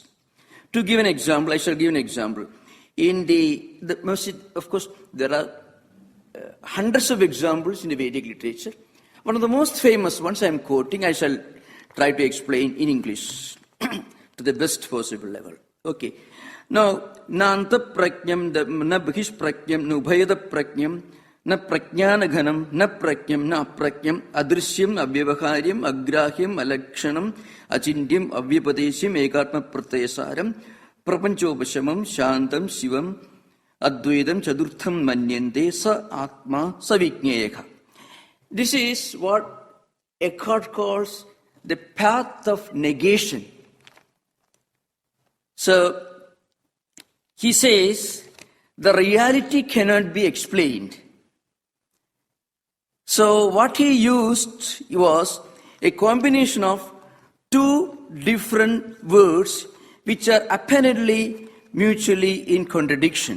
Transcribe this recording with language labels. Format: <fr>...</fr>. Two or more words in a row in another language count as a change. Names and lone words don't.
<en>To give an example, I shall give an example. In the masjid, of course, there are hundreds of examples in the Vedic literature. One of the most famous ones I am quoting, I shall try to explain in English to the best possible level. Okay. Now,</en> <sa>न अन्तःप्रज्ञं, न बहिष्प्रज्ञं, न उभयतःप्रज्ञं, न प्रज्ञानघनं, न प्रज्ञं, न अप्रज्ञं, अदृष्टम्, अव्यवहार्यम्, अग्राह्यम्, अलक्षणम्, अचिन्त्यम्, अव्यपदेश्यम्, एकात्मप्रत्ययसारं, प्रपञ्चोपशमं, शान्तं, शिवम्, अद्वैतं, चतुर्थं मन्यन्ते, स आत्मा, स विज्ञेयः.</sa> <en>This is what Eckhart calls the path of negation. So, he says the reality cannot be explained. So, what he used was a combination of two different words which are apparently mutually in contradiction.</en>